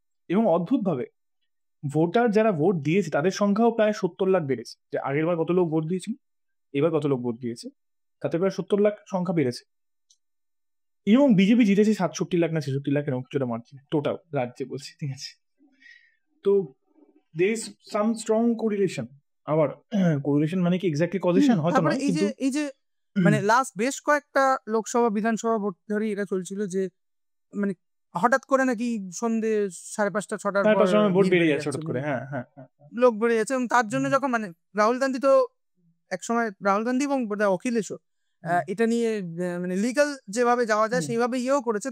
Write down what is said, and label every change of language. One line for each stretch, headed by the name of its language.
Bangla: এবং অদ্ভুতভাবে ভোটার যারা ভোট দিয়েছে তাদের সংখ্যাও প্রায় 70 লাখ বেড়েছে। যে আগের বার কত লোক ভোট দিয়েছিল, এবার কত লোক ভোট দিয়েছে, তাতে প্রায় 70 লাখ সংখ্যা বেড়েছে। এবং বিজেপি জিতেছে 67 লাখ না 66 লাখ এরকম কিছুটা মার্জিন টোটাল রাজ্যে বলছি, ঠিক আছে।
English: তো there is some strong correlation.
Bangla: আবার কোরিলেশন মানে কি এক্স্যাক্টলি কজেশন হয়তো না, কিন্তু এই যে মানে লাস্ট বেশ কয়েকটা লোকসভা বিধানসভা ভোট ধরে এটা চলছিল যে মানে হঠাৎ করে নাকি সন্ধ্যে 5:30-6টার পর ভোট বেড়ে যাচ্ছে হঠাৎ করে, হ্যাঁ লোক বেড়ে যাচ্ছে। এবং তার জন্য যখন মানে রাহুল গান্ধী তো একসময় রাহুল গান্ধী এবং অখিলেশও এটা নিয়ে মানে লিগাল যেভাবে যাওয়া যায় সেইভাবে ইয়েও করেছে।